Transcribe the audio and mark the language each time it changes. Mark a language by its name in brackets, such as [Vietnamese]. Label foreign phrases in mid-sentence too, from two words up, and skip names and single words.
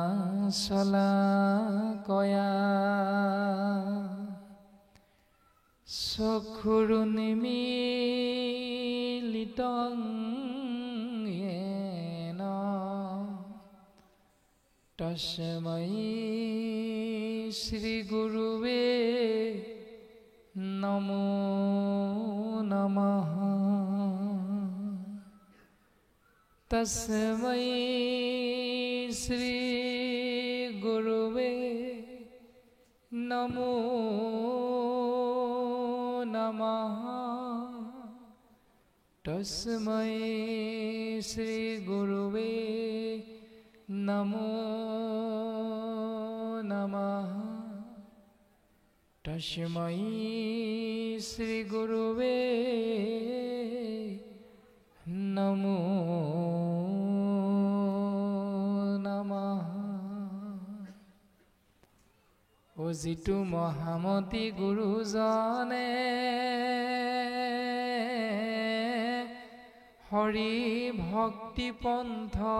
[Sanskrit] শলাকয়া চক্ষুৰুন্মীলিতং য়েন তস্मै শ্ৰীগুৰুৱে নমো নমঃ। তস্मै শ্ৰী গুৰুৱে নমো নমঃ তস্मै শ্রী গুরুবে নমো নমঃ তস্मै শ্রী গুরুবে নমো নমঃ। [Assamese] ও যিটো মহামতী গুৰুজনে হৰি ভক্তি পন্থ